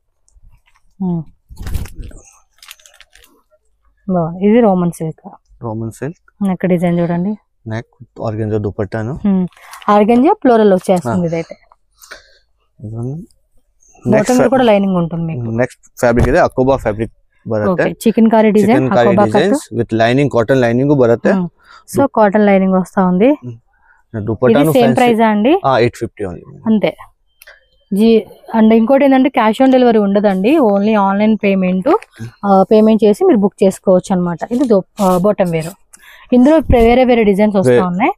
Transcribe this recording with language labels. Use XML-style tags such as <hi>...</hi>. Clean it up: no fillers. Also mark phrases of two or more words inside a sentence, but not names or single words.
<te>బాగుంది. ఇది రోమన్ సిల్క్.</te> <en>neck design</en> <te>చూడండి. నెక్ ఆర్గంజా దుపట్టాను. ఆర్గంజా ఫ్లోరల్ వచ్చేస్తుంది. ఇదైతే బాటమ్ కూడా లైనింగ్ ఉంటుంది మీకు.</te> <en>next fabric</en> <kn>ಇದೆ ಅಕೋಬಾ ಫ್ಯಾಬ್ರಿಕ್ ಬರುತ್ತೆ. ಚಿಕನ್ ಕಾರಿ ಡಿಸೈನ್ ಅಕೋಬಾ ಕಟ್</kn> <en>with lining, cotton lining ಬರುತ್ತೆ.</en> <te>సో</te> <en>cotton lining</en> <te>వస్తా ఉంది. దుపట్టాను</te> <en>same price అండి?</en> <te>850 ఓన్లీ అంతే. అండ్ ఇంకోటి ఏంటంటే</te> <en>cash on delivery</en> <te>ఉండదండి,</te> <en>only online payment</en> <te>చేసి మీరు బుక్ చేసుకోవచ్చు అనమాట. ఇది బాటమ్ వేరు. ఇందులో వేరే వేరే డిజైన్స్ వస్తా ఉన్నాయి.</te>